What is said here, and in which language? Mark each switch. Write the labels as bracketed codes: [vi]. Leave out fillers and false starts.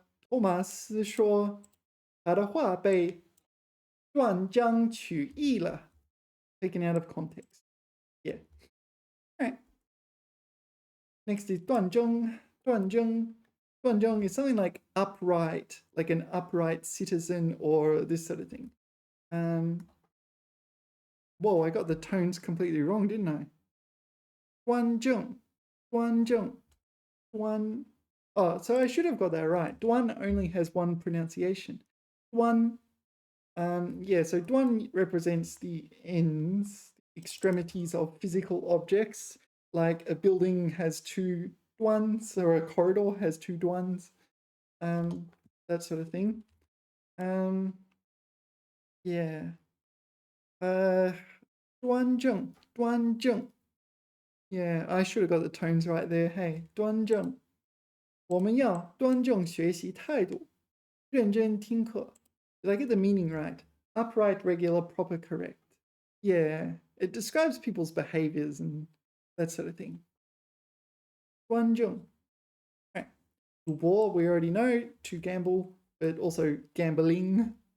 [zh] 托马斯说他的话被断章取义了 [en] taken out of context. Yeah. All right. Next is 断章. 断章 is something like upright, like an upright citizen or this sort of thing. Whoa, I got the tones completely wrong, didn't I? [zh] 端正. [en] Oh, so I should have got that right. Duan only has one pronunciation. Duan, yeah, so duan represents the ends, extremities of physical objects. Like a building has two duans or a corridor has two duans, that sort of thing. Yeah. [zh] 端正. [en] Yeah, I should have got the tones right there. [zh] Hey, 端正. 我们要端正学习态度，认真听课. [en] Did I get the meaning right? Upright, regular, proper, correct. Yeah, it describes people's behaviors and that sort of thing. [zh] 端正.Right. [en] 赌博, we already know, to gamble, but also gambling.